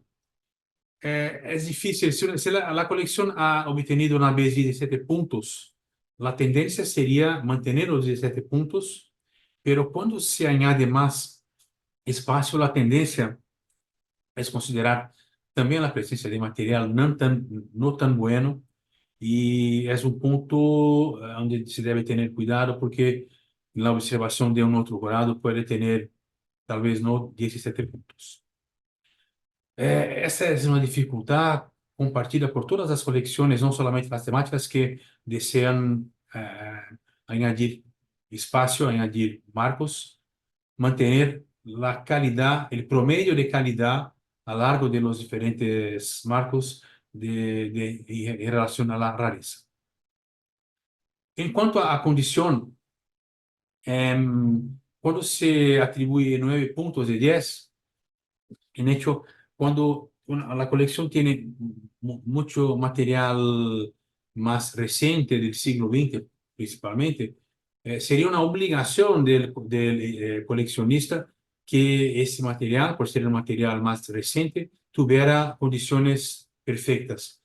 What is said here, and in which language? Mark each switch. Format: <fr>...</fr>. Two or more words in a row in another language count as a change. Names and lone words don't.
<es>Es difícil, si la colección ha obtenido una vez 17 puntos, la tendencia sería mantener los 17 puntos, pero cuando se añade más espacio, la tendencia es considerar también la presencia de material no tan bueno, y es un punto donde se debe tener cuidado porque la observación de un otro grado puede tener tal vez no 17 puntos.</es> <pt>Essa é uma dificuldade compartida por todas as coleções, não somente as temáticas que desejam añadir espaço, añadir marcos, manter a qualidade, o promedio de qualidade</pt> <es>a lo largo de los diferentes marcos</es> <pt>em relação à rareza. Em quanto à condição, quando se atribui 9 pontos de 10,</pt> <es>en hecho, cuando la colección tiene mucho material más reciente del siglo XX, principalmente, sería una obligación del coleccionista que ese material, por ser el material más reciente, tuviera condiciones perfectas.</es>